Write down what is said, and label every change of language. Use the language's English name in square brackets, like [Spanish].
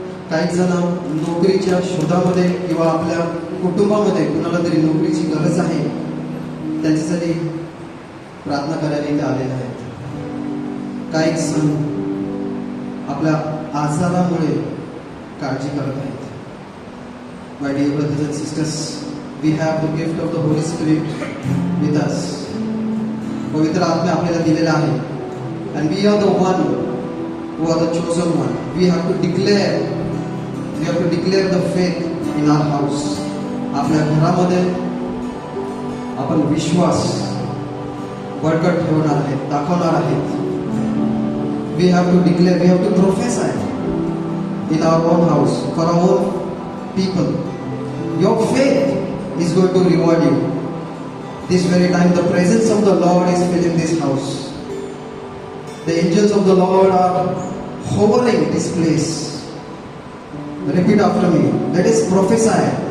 [Marathi] काही जण नोकरीच्या शोधामध्ये किंवा आपल्या कुटुंबामध्ये कुणाला तरी नोकरीची गरज आहे, त्यांच्यासाठी प्रार्थना करायला इथे आलेले आहेत. काही जण आपल्या आजारामुळे काळजी करत आहेत. [English] My dear brothers and sisters, we have the gift of the Holy Spirit with us. [Marathi] पवित्र आत्मा आपल्याला दिलेला आहे. [English] And we are the one who are the chosen one. We have to declare the faith in our house. [Marathi] आपल्या घरामध्ये आपण विश्वास बळकट ठेवणार आहेत, दाखवणार आहेत. [English] We have to declare, we have to prophesy in our own house, for our own people. Your faith is going to reward you. This very time the presence of the Lord is filling this house. The angels of the Lord are hovering this place. Repeat after me. Let us prophesy.